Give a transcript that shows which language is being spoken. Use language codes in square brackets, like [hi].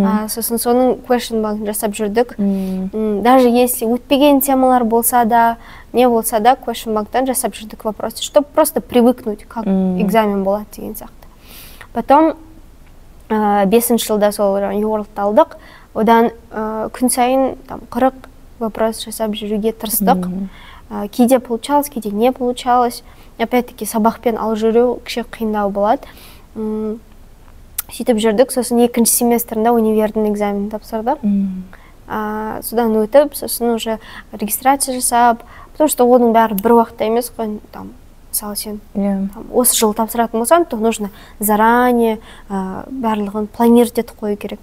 [kk] Сосын соның question bank'ын жасап жүрдік. [ru] Даже если [kk] өтпеген темалар болса да, не болса да, question bank'тан жасап жүрдік [ru] вопросы, чтобы просто привыкнуть, как экзамен [kk] болады деген сияқты. [ru] Потом [kk] 5-ші жылда сол UWorld'ты алдық. Одан күн сайын 40 вопрос жасап жүруге тырыстық. Кейде [ru] получалось, кейде не получалось. Опять-таки [kk] сабақпен алып жүру кіші қиындау болады. Сөйтіп жүрдік, сосын 2-ші семестрінде универдің экзаменін тапсырдық. Содан өтіп, сосын [ru] уже [kk] регистрация жасап, [ru] потому что [kk] оның бәрі бір уақытта емес қой, мысалы сен осы жылы тапсыратын болсаң, [ru] то нужно заранее [kk] барлығын планировать етіп қою керек.